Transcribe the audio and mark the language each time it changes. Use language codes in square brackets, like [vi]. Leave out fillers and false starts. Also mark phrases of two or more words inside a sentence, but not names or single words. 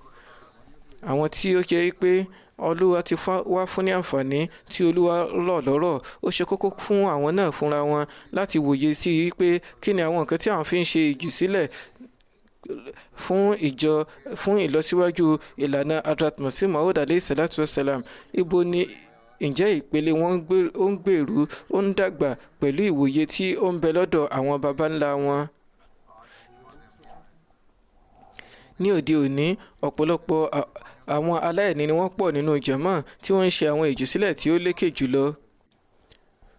[yo] Àwọn tí ó jẹ́ pé Olúwa ti wá fún ní àǹfààní tí Olúwa rọ̀ lọ́rọ̀, ó ṣe kókó fún àwọn náà fúnra wọn láti wòye sí i pé kí ni àwọn nǹkan tí àwọn fi ń ṣe ìjùsílẹ̀ fún ìlọsíwájú ìlànà Hazrat Masih Maud [ar] عليه الصلاة والسلام. [yo] Ibo ni ǹjẹ́ ìpele wọn ó ń gbèrú, ó ń dàgbà pẹ̀lú ìwòye tí ó ń bẹ lọ́dọ̀ àwọn baba ńlá wọn. Ní òde òní ọ̀pọ̀lọpọ̀ àwọn aláìní ni wọ́n pọ̀ nínú jàmáà tí wọ́n ń ṣe àwọn ìjùsílẹ̀ tí ó lékè jùlọ.